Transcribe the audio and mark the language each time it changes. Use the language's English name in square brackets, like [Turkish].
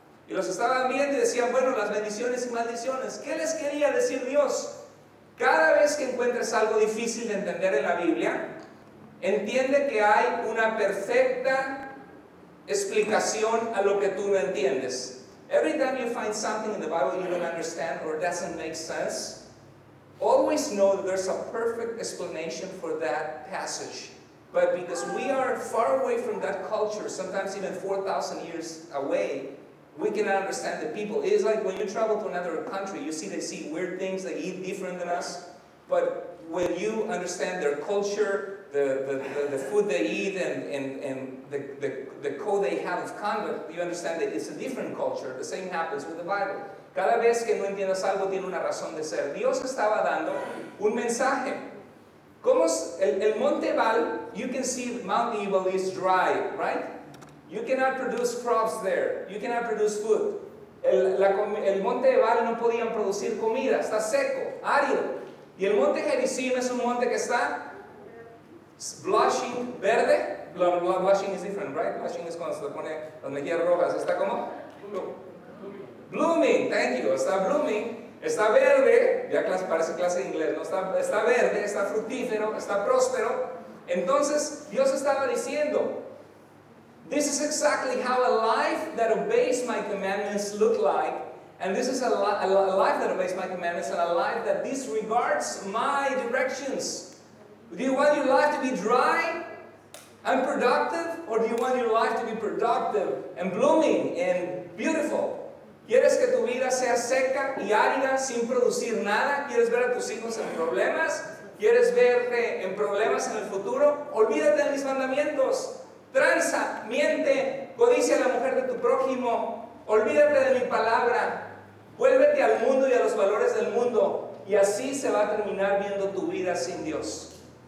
[Spanish] Y los estaban viendo y decían, bueno, las bendiciones y maldiciones. ¿Qué les quería decir Dios? Cada vez que encuentres algo difícil de entender en la Biblia, entiende que hay una perfecta explicación a lo que tú no entiendes. [English] Every time you find something in the Bible you don't understand or doesn't make sense, always know that there's a perfect explanation for that passage. But because we are far away from that culture, sometimes even 4,000 years away, we cannot understand the people. It is like when you travel to another country, they see weird things, they eat different than us. But when you understand their culture, the food they eat, and the code they have of conduct, you understand that it's a different culture. The same happens with the Bible. [Spanish] Cada vez que no entiendas algo tiene una razón de ser. Dios estaba dando un mensaje. ¿Cómo es el monte Ebal? [English] You can see Mount Ebal is dry, right? You cannot produce crops there. You cannot produce food. [Spanish] El monte Ebal no podían producir comida, está seco, árido. Y el monte Gerizim es un monte que está blushing, verde. [English] Blushing is different, right? [Spanish] Blushing es cuando se le pone las mejillas rojas. ¿Está como? [English] Blooming, thank you. [Spanish] Está blooming, está verde. Ya parece clase de inglés, ¿no? Está verde, está fructífero, está próspero. Entonces Dios estaba diciendo, [English] this is exactly how a life that obeys my commandments look like, and this is a life that obeys my commandments, and a life that disregards my directions. Do you want your life to be dry, unproductive, or do you want your life to be productive and blooming and beautiful? [Spanish] ¿Quieres que tu vida sea seca y árida sin producir nada? ¿Quieres ver a tus hijos en problemas? ¿Quieres verte en problemas en el futuro? Olvídate de mis mandamientos. Tranza, miente, codicia a la mujer de tu prójimo, olvídate de mi palabra, vuélvete al mundo y a los valores del mundo, y así se va a terminar viendo tu vida sin Dios.